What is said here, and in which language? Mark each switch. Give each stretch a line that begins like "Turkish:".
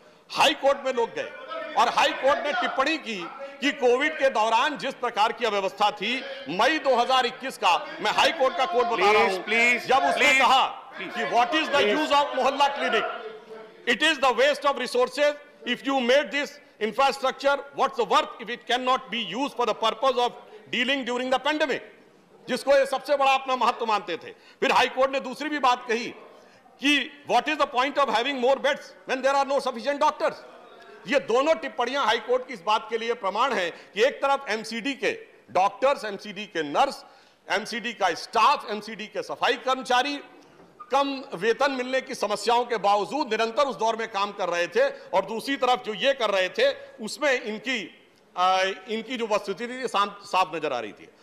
Hindi: High court में लोग गए और हाई कोर्ट ने टिप्पणी की कि कोविड के दौरान जिस प्रकार की अव्यवस्था थी, मई 2021 का मैं हाई कोर्ट का कोर्ट बता रहा हूं, जब उसने कहा कि
English: what is the use of Mohalla clinic, it is the waste of resources, if you made this infrastructure, what's the worth if it cannot be used for the purpose of dealing during the pandemic,
Hindi: जिसको ये सबसे बड़ा अपना महत्व मानते थे। फिर हाई कोर्ट ने दूसरी भी बात कही कि
English: what is the point of having more beds when there are no sufficient doctors।
Hindi: ये दोनों टिप्पणियां हाई कोर्ट की इस बात के लिए प्रमाण है कि एक तरफ MCD के डॉक्टर्स, MCD के नर्स, MCD का स्टाफ, MCD के सफाई कर्मचारी कम वेतन मिलने की समस्याओं के बावजूद निरंतर उस दौर में काम कर रहे थे, और दूसरी तरफ जो ये कर रहे थे उसमें इनकी जो वस्तुस्थिति थी साफ नजर आ रही थी।